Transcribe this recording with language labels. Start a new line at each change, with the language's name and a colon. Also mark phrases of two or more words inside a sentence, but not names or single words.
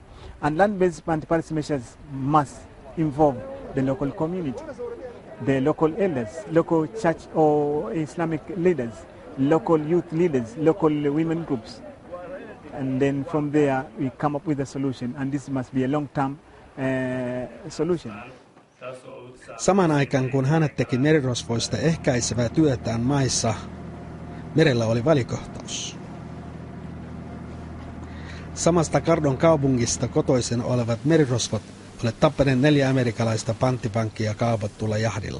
English: And land-based anti-piracy measures must involve the local community, the local elders, local church or Islamic leaders, local youth leaders, local women groups. And then from there we come up with a solution, and this must be a long-term solution.
Finnish: Samaan aikaan kun Haned teki merirosvoista ehkäisevää työtään maissa, merellä oli välikohtaus. Samasta Kardon kaupungista kotoisin olevat merirosvot olivat tappaneet 4 amerikkalaista panttivankia kaupattulla jahdilla.